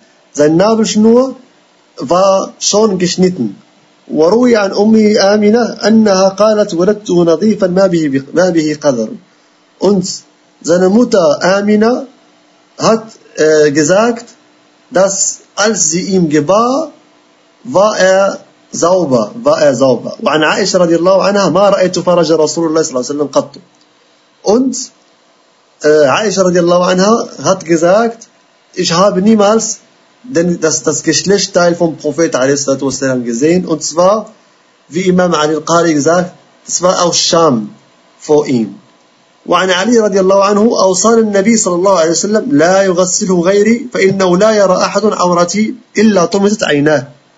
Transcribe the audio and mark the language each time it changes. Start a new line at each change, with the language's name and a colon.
German: Sein Nabelschnur war schon geschnitten.
Arabic: وروي عن أمه آمنة أنها قالت ولدته نظيفا ما به قدر.
German: Und seine Mutter Amina hat gesagt, dass als sie ihm gebar, war er sauber.
Arabic: وعن عائشة رضي الله عنها ما رأيت فرج رسول الله صلى الله عليه وسلم قط.
German: Und عائشة
Arabic: رضي الله عنها
German: hat gesagt, ich habe niemals das Geschlechtsteil vom Prophet
Arabic: عليه الصلاة
German: gesehen. Und zwar, wie Imam Ali al-Qari gesagt, es war aus Scham vor ihm.
Arabic: وعن علي رضي الله عنه أوصال النبي صلى الله عليه وسلم لا يغسله غيري فإنه لا يرى أحد عورتي إلا طمست عيناه.